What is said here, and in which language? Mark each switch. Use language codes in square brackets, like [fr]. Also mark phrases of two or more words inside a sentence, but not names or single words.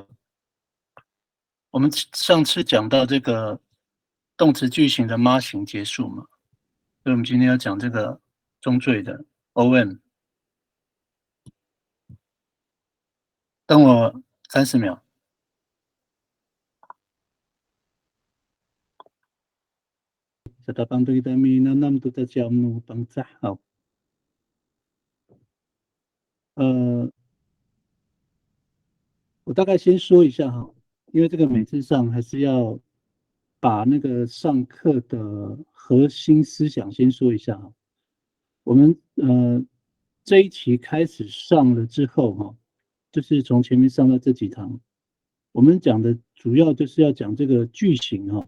[zh] 我们上次讲到这个动词句型的妈型结束嘛，所以我们今天要讲这个中缀的 on。等我30 秒。 Sa tapang kita minanam tuta jamnu bangsa 好。我大概先说一下哈，因为这个每次上还是要把那个上课的核心思想先说一下哈。我们这一期开始上了之后哈，就是从前面上到这几堂，我们讲的主要就是要讲这个句型哈。